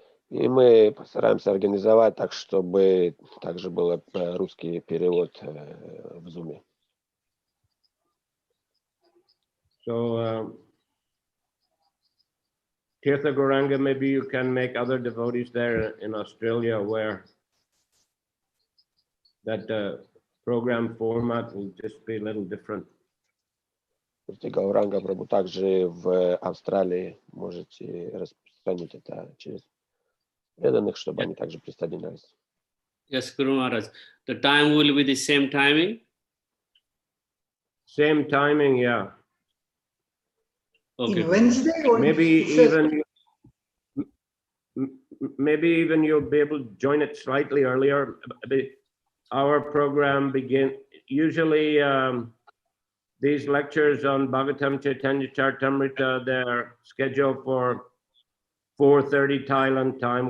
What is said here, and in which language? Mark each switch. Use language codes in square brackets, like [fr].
[ru] И мы постараемся организовать так, чтобы также был русский перевод в Zoom. [en] So, Tirtha Gauranga, maybe you can make other devotees there in Australia aware that the program format will just be a little different. [ru] Гауранга Прабху, также в Австралии можете распространить это через преданных, чтобы они также присоединялись. [en] Yes, Guru Maharaj. The time will be the same timing? Same timing, yeah. Okay. In Wednesday or Maybe Thursday? even you'll be able to join it slightly earlier. Our program usually these lectures on Bhagavatam Chaitanya Charitamrita, they're scheduled for 4:30 Thailand time.